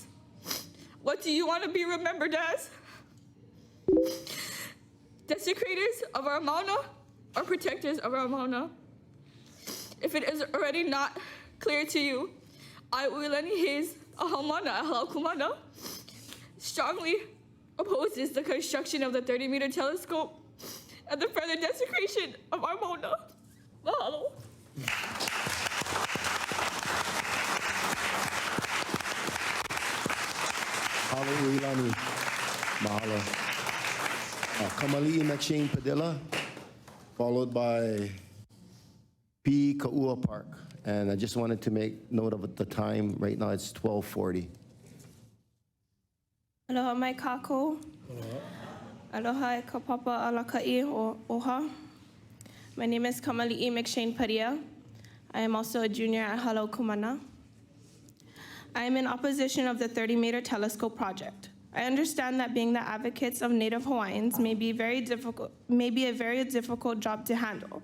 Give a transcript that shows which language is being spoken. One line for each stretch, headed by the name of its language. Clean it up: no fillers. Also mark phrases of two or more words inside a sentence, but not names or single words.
English: What do you want to be remembered as? Desecrators of our mauna or protectors of our mauna? If it is already not clear to you, I, Williamson, strongly opposes the construction of the 30-meter telescope and the further desecration of our mauna. Mahalo. Mahalo, Williamson. Mahalo. Kamali, McShane, Padilla, followed by Kahua Park. And I just wanted to make note of the time. Right now it's 12:40.
Hawaiian: Aloha mai kako. Aloha e ka papa alakai o OHA.
English: My name is Kamali McShane Padilla. I am also a junior at Halau Kumana. I am in opposition of the 30-meter telescope project. I understand that being the advocates of Native Hawaiians may be a very difficult job to handle.